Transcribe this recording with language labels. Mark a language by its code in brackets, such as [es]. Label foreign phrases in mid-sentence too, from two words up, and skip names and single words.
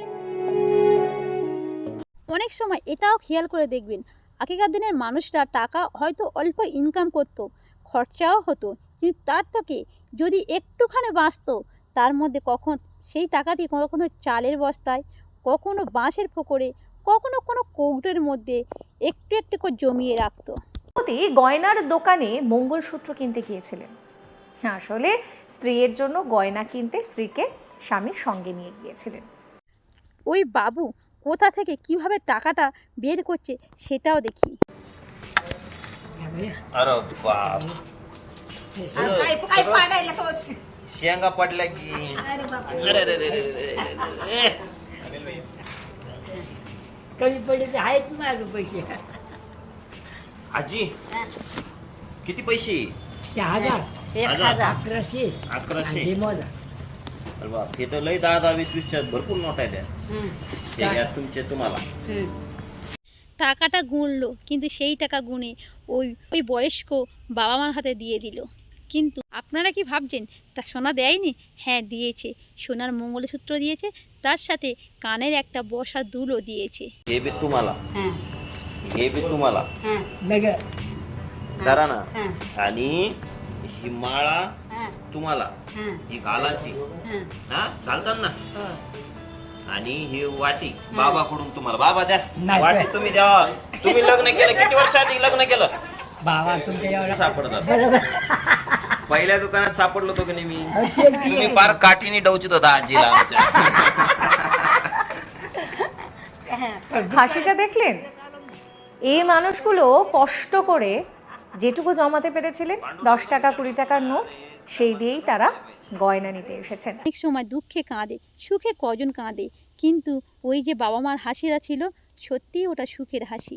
[bn] অনেক সময় এটাও খেয়াল করে দেখবেন, আগেকার দিনের মানুষরা টাকা হয়তো অল্প ইনকাম করত, খরচাও হতো, কিন্তু তার থেকে যদি একটুখানি বাঁচতো, তার মধ্যে কখন সেই টাকাটি কখনো চালের বস্তায়, কখনো বাঁশের ফোকরে, কখনো কোনো কৌটোর মধ্যে একটু একটু করে জমিয়ে রাখতো। গয়নার দোকানে মঙ্গলসূত্র কিনতে গিয়েছিলেন। আসলে স্ত্রীর জন্য গয়না কিনতে স্ত্রীকে স্বামীর সঙ্গে নিয়ে গিয়েছিলেন। ওই বাবু কোথা থেকে কিভাবে টাকাটা বের করছে সেটাও দেখি। [mr] अरे बाप काय पाडायला का शेंगा पडल्या की अरे बाप अरे अरे अरे अरे कमी पडले तर आहेत माझं पैसे आजी किती पैसे 1000 1000 1100 1100 आणि मोजा अरे बाप हे तर लय 10-20-20च्या भरपूर नोट आहेत हे घ्या तुमचे तुम्हाला [bn] টাকাটা গুনলো, কিন্তু সেই টাকা গুনে ওই ওই বয়স্ক বাবা মার হাতে দিয়ে দিল। কিন্তু আপনারা কি ভাবছেন তা সোনা দেয়নি? হ্যাঁ দিয়েছে, সোনার মঙ্গলসূত্র দিয়েছে, তার সাথে কানের একটা বসা দুলও দিয়েছে। [mr] हे भी तुम्हाला हां हे भी तुम्हाला हां लग धरा ना हां आणि ही माळा हां तुम्हाला हां ही घालाची हां हा घालतात ना हो आणि ही वाटी बाबाकडून तुम्हाला बाबा द्या नाही. वाटी तुम्ही द्या तुम्ही लग्न केलं किती वर्ष आधी लग्न केलं बाबा तुमच्या एवढा सापडतात बरोबर पहिल्या दुकानात सापडलो होतो की नाही मी तुम्ही पार काठीने डवचित होता आजीला आमच्या [bn] হাসিটা দেখলেন? এই মানুষগুলো কষ্ট করে যেটুকু জমাতে পেরেছিলেন 10 টাকা 20 টাকার নোট, সেই দিয়েই তারা গয়না নিতে এসেছেন। অনেক সময় দুঃখে কাঁদে, সুখে কজন কাঁদে, কিন্তু ওই যে বাবা মার হাসিটা ছিল, সত্যিই ওটা সুখের হাসি।